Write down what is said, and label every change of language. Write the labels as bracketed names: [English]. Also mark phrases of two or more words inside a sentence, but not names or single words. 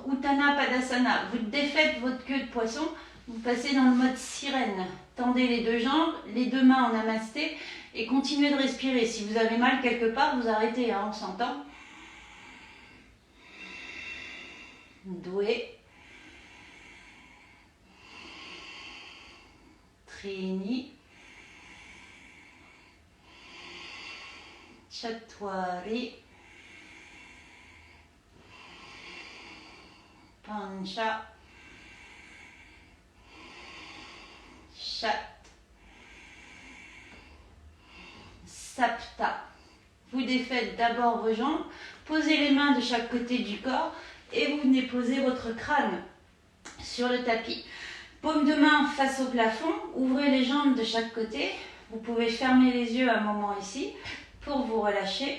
[French] Uttana Padasana. Vous défaites votre queue de poisson. Vous passez dans le mode sirène. Tendez les deux jambes, les deux mains en namasté et continuez de respirer. Si vous avez mal quelque part, vous arrêtez, hein, on s'entend. [Sanskrit] Doué. Trini. Chatwari. Pancha. Chat. Sapta. [French] Vous défaites d'abord vos jambes, posez les mains de chaque côté du corps et vous venez poser votre crâne sur le tapis. Paume de main face au plafond, ouvrez les jambes de chaque côté. Vous pouvez fermer les yeux un moment ici pour vous relâcher.